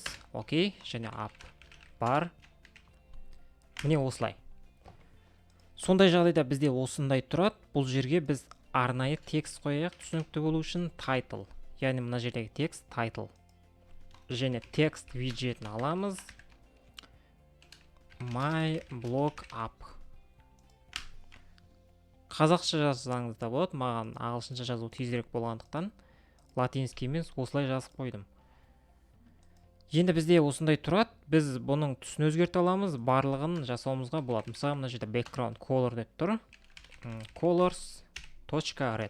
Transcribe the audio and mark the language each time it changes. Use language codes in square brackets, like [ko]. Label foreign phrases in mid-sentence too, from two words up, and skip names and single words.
[kk] Окей, және app бар. Міне осылай. Сондай жағдайда бізде осындай тұрады. Бұл жерге біз арнайы текст қояйық түсінікті болу үшін title. Яғни мына жердегі текст title. Және текст виджетін аламыз. [en] My blog app. [kk] Қазақша жазсаңыз да болады. Маған ағылшынша жазу тезірек болғандықтан латинский емес осылай жазып қойдым. Енді бізде осындай тұрады. Біз бұның түсін өзгерте аламыз. Барлығын жасауымызға болады. Мысалы, мына жерде [en] background color [kk] деп тұр. Colors.red.